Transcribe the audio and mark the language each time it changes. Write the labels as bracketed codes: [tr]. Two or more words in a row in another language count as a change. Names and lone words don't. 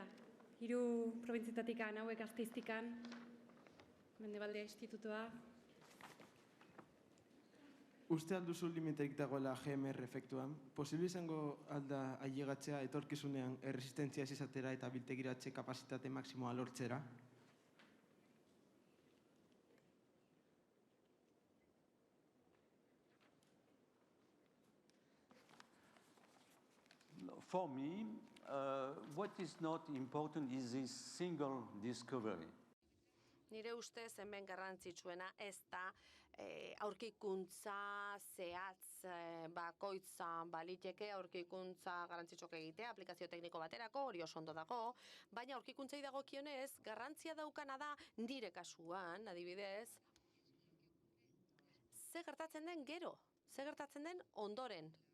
[eu] 3 probintzietatikan, hauek Gasteiztikan, Mendebaldea institutua. Uste alduzu limiterik dagoela GMR efektuan, posible izango alda ailegatzea etorkizunean erresistentzia ez izatera eta biltegiratze kapazitate maksimoa lortzera? [en] For me, what is not important is this single discovery. [eu] Nire ustez hemen garrantzitsuena ez da aurkikuntza zehatz bakoitza baliteke aurkikuntza garrantzitsuak egitea, aplikazio tekniko baterako, hori oso ondo dago, baina aurkikuntzei dagokionez garrantzia daukana da nire kasuan, adibidez, ze gertatzen den gero, ze gertatzen den ondoren.